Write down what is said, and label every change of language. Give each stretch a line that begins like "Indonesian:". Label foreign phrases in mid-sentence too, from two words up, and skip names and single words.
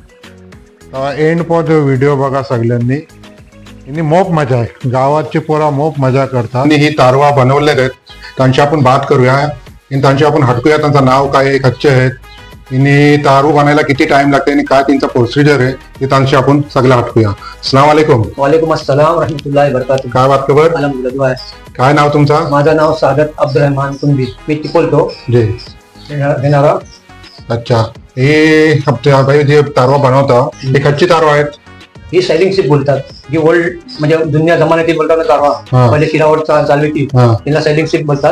Marathi: एंड पॉज व्हिडिओ बघा सगळ्यांनी. आणि मोप मजा आहे. गावाची पोरा मोप मजा करतात. आणि ही तारवा बनवले आहेत त्यांची आपण बात करूया. त्यांची आपण हटकूया. त्यांचं नाव काय आहे कच्चे आहेत आणि तारू बनायला किती टाइम लागते आणि काय त्यांचा प्रोसिजर आहे ते त्यांची आपण सगळं हटकूया.
Arabic: السلام عليكم. وعليكم السلام رحمة الله وبركاته.
Marathi: काय बात खबर? अल्हम्दुलिल्लाह. काय नाव तुमचं? माझं नाव सादत अब्दुरहमान कुंभी. मी चिपळतो जी घेणारा. अच्छा हे भाई जे तारवा बनवता हे कच्ची तारवा आहेत. ही
English: sailing ship
Marathi: बोलतात. जी ओल्ड म्हणजे जुन्या जमान्यात बोलतात ना तारवा पहिले शिरावर चालवती तिला
English: sailing ship
Marathi: बोलतात.